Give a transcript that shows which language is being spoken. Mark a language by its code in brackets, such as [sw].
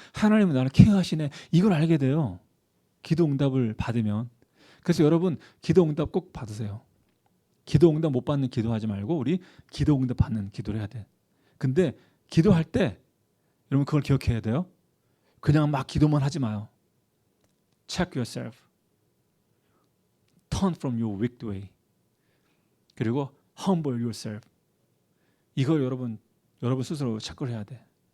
[ko] 하나님은 나를 케어하시네. 이걸 알게 돼요. 기도 응답을 받으면. 그래서 여러분 기도 응답 꼭 받으세요. 기도 응답 못 받는 기도하지 말고 우리 기도 응답 받는 기도를 해야 돼. 근데 기도할 때 여러분 그걸 기억해야 돼요. 그냥 막 기도만 하지 마요. [en] Check yourself. Turn from your wicked way. 그리고 humble yourself. [ko] 이걸 여러분 스스로 체크를 해야 돼.